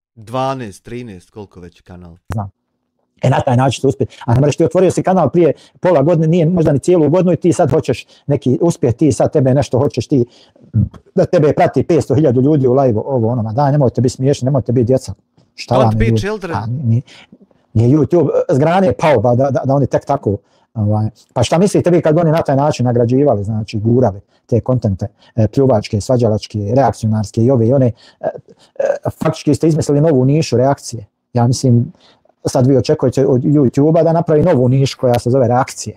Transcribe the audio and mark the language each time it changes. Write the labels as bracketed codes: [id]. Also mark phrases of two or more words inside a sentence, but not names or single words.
[hr] 12, 13, koliko već kanal. znam. Na taj način to uspjeti. A ne mreš, ti otvorio si kanal prije pola godine, nije možda ni cijelu godinu i ti sad hoćeš neki uspjeh, ti sad tebe nešto hoćeš ti, da tebe prati 500.000 ljudi u live, ovo ono, ma daj, nemojte biti smiješni, nemojte biti djeca. Šta vam [en] Don't be [hr] je [en] children. [hr] Nije YouTube s grane pao, da oni tek tako, pa šta mislite vi kad oni na taj način nagrađivali, znači gurali te kontente, pljuvačke, svađalačke, reakcionarske i ove i one, faktički ste izmislili novu nišu reakcije. Ja mislim, sad vi očekujete od YouTube-a da napravi novu nišu koja se zove reakcije.